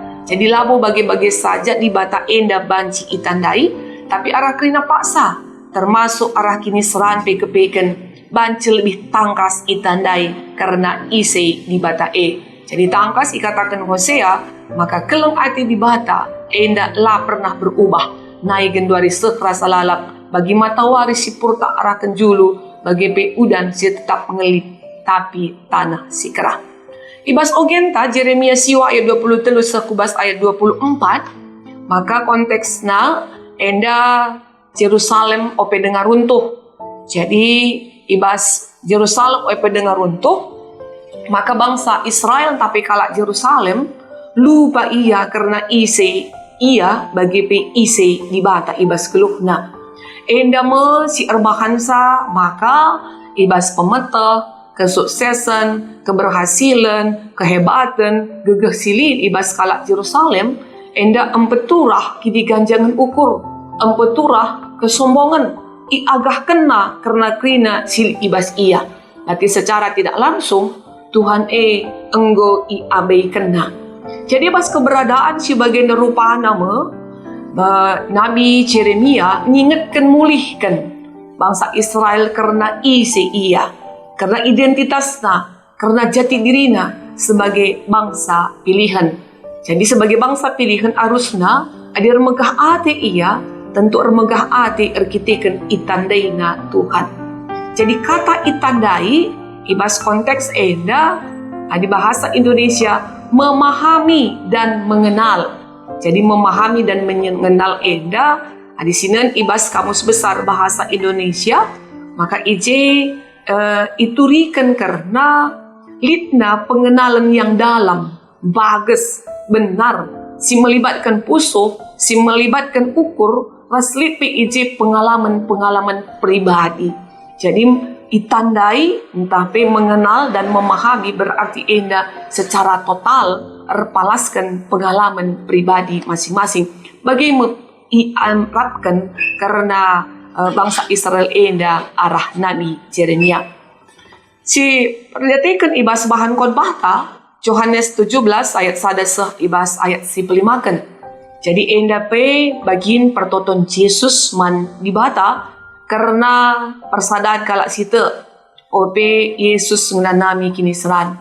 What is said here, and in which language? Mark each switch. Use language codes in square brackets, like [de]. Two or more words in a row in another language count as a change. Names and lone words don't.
[btx] Jadi labo bagi-bagi saja di bata enda banci itandai, tapi arah kerina paksa, termasuk arah kini seran peken banci [id] lebih tangkas [btx] itandai karena ise di bata Jadi tangkas ikatakan Hosea, maka keleng ati di bata enda lah pernah berubah. Naik genduari sekerasa lalap, bagi matawari si purta arah kenjulu, bagi pe udan si tetap ngelip, tapi tanah si kerah. Ibas ogenta Jeremia siwa ayat 23 sekubas ayat 24, maka konteksna enda Jerusalem ope dengar runtuh. Jadi ibas Jerusalem ope dengar runtuh, maka bangsa Israel tapi kalak Jerusalem lupa ia karena ise ia bagi pe ise di bata ibas keluhna. Enda me si erbahansa maka ibas pemeta kesuksesan, keberhasilan, kehebatan, gegeh silin ibas kalak Jerusalem, enda empeturah kidi ganjangan ukur, empeturah kesombongan, iagah kena karena krina sil ibas ia. [id] Tapi secara tidak langsung, [btx] Tuhan enggo iabai kena. Jadi pas keberadaan si bagian rupa nama, Nabi Jeremia ngingetkan mulihkan bangsa Israel karena isi ia. [id] Karena identitasnya, karena jati dirina sebagai bangsa pilihan. Jadi sebagai bangsa pilihan harusnya ada [btx] remegah ati ia, tentu remegah ati erkiteken itandaina Tuhan. Jadi kata itandai, ibas konteks enda, [id] di bahasa Indonesia, memahami dan mengenal. Jadi memahami dan mengenal enda, di sini ibas kamus besar bahasa Indonesia, [btx] maka ije iturikan karena litna pengenalan yang dalam, bagus, benar, si melibatkan pusuh, si melibatkan ukur, raslit ije pengalaman-pengalaman pribadi. Jadi itandai, entah [id] mengenal dan memahami [btx] berarti enda secara total erpalaskan pengalaman pribadi masing-masing. Bagaimana iamratkan karena bangsa Israel enda arah Nabi Jeremia. Si perhatikan ibas bahan khotbah ta Yohanes 17 ayat 1 ibas ayat 15. Jadi enda pe bagin pertoton Yesus man di bata karena persadaan kalak sita ope Yesus nganami kini seran.